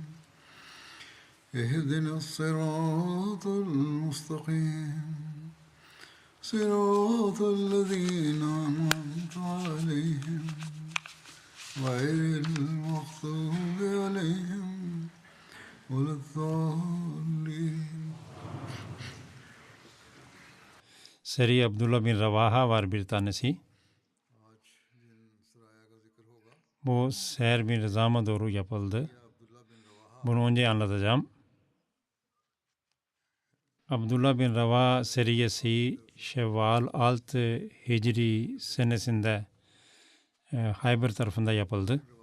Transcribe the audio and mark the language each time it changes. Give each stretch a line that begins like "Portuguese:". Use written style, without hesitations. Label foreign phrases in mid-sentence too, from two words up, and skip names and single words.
Arabic: اهدنا الصراط المستقيم صراط الذين أنعمت عليهم غير المغضوب عليهم ولا الضالين.
Turkish: Seri Abdullah bin Ravaha var bir tanesi. Bu Ser bin Rızam'a doğru yapıldı. Bunu önce anlatacağım. Abdullah bin Ravaha seriyesi Şevval 6 Hicri senesinde Hayber tarafında yapıldı.